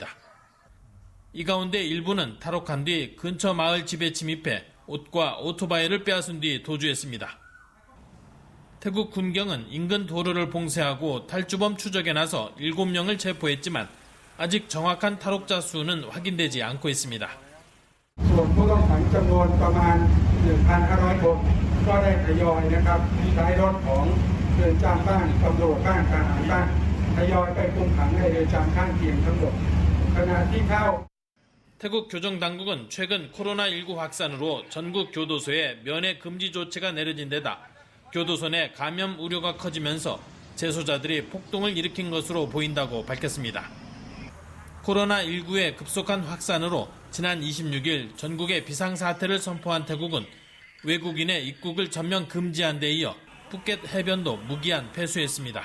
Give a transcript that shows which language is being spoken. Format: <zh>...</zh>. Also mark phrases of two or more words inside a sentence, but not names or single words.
<ko>이 가운데 일부는 탈옥한 뒤 근처 마을 집에 침입해 옷과 오토바이를 빼앗은 뒤 도주했습니다. 태국 군경은 인근 도로를 봉쇄하고 탈주범 추적에 나서 7명을 체포했지만 아직 정확한 탈옥자 수는 확인되지 않고 있습니다.</ko> <th>ส่วนผู้ต้องขังจำนวนประมาณ 1,500 คนก็ได้ทยอยนะครับใช้รถของเรือนจำบ้างตำรวจบ้างทหารบ้างทยอยไปคุมขังในเรือนจำข้างเคียงทั้งหมดขณะที่เข้า</th> <ko>태국 교정당국은 최근 코로나19 확산으로 전국 교도소에 면회 금지 조치가 내려진 데다 교도소 내 감염 우려가 커지면서 재소자들이 폭동을 일으킨 것으로 보인다고 밝혔습니다. 코로나19의 급속한 확산으로 지난 26일 전국에 비상사태를 선포한 태국은 외국인의 입국을 전면 금지한 데 이어 푸켓 해변도 무기한 폐쇄했습니다.</ko>